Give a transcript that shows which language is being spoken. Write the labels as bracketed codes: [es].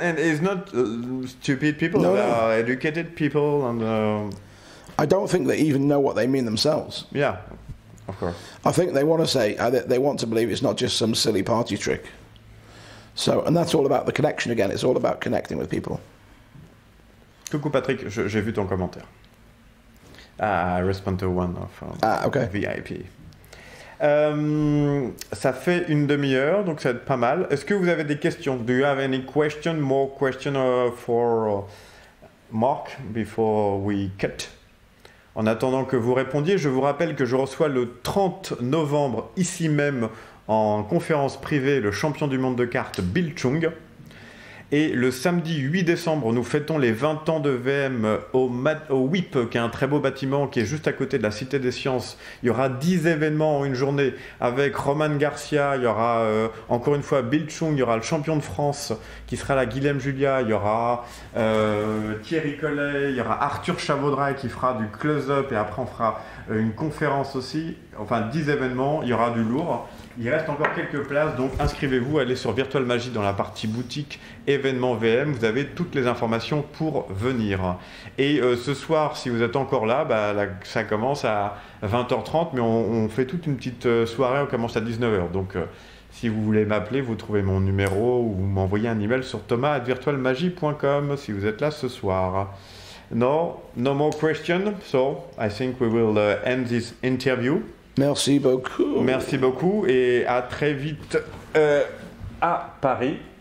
[en] And it's not stupid people, No, they no. are educated people, and I don't think they even know what they mean themselves. yeah, of course. I think they want to say, they want to believe it's not just some silly party trick. So, and that's all about the connection again. It's all about connecting with people. [fr] Coucou Patrick, j'ai vu ton commentaire. [en] I respond to one of okay. VIP. [fr] Ça fait une demi-heure, donc ça va être pas mal. Est-ce que vous avez des questions? [en] Do you have any question, more question for Mark before we cut? [fr] En attendant que vous répondiez, je vous rappelle que je reçois le 30 novembre, ici même, en conférence privée, le champion du monde de cartes Bill Chung. Et le samedi 8 décembre, nous fêtons les 20 ans de VM au WIP, qui est un très beau bâtiment qui est juste à côté de la Cité des Sciences. Il y aura 10 événements en une journée avec Roman Garcia, il y aura encore une fois Bill Chung, il y aura le champion de France qui sera là, Guilhem Julia, il y aura Thierry Collet, il y aura Arthur Chavaudray qui fera du close-up et après on fera une conférence aussi. Enfin 10 événements, il y aura du lourd. Il reste encore quelques places, donc inscrivez-vous, allez sur Virtual Magie dans la partie boutique événements VM, vous avez toutes les informations pour venir. Et ce soir, si vous êtes encore là, ça commence à 20h30, mais on fait toute une petite soirée, on commence à 19h. Donc si vous voulez m'appeler, vous trouvez mon numéro ou m'envoyez un email sur thomas@virtualmagie.com si vous êtes là ce soir. [en] No more questions, so I think we will end this interview. [fr] Merci beaucoup. Merci beaucoup et à très vite à Paris.